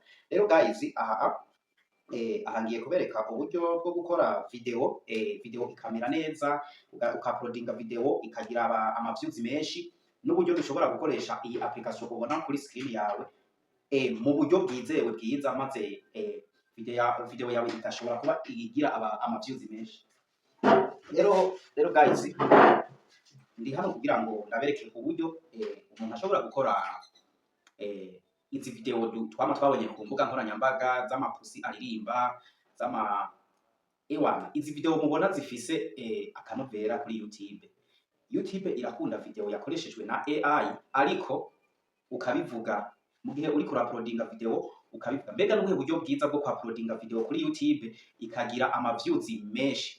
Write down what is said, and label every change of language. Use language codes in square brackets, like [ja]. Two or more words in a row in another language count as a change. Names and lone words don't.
[rn] Rero guys, aha ngiye kubereka uburyo bwo gukora video ikamera neza, ukaploadinga video ikagira ama-views menshi, n'uburyo dushobora gukoresha iyi application ubona kuri screen yawe mu buryo bwizewe bwiza, maze video yawe itashobora kuba igira ama-views menshi. Rero guys, ndi hano kugira ngo ndabereke uburyo umuntu ashobora gukora izi video twabonye ku mbuga nkoranyambaga z'amapusi aririmba izi video mubona zifise akanovera kuri YouTube. YouTube irakunda video yakoreshejwe na AI, ariko ukabivuga mu gihe uri kuraploadinga video ukabivuga. Mbega n'ubuhe buryo bwiza bwo kwaploadinga video kuri YouTube ikagira ama-views menshi?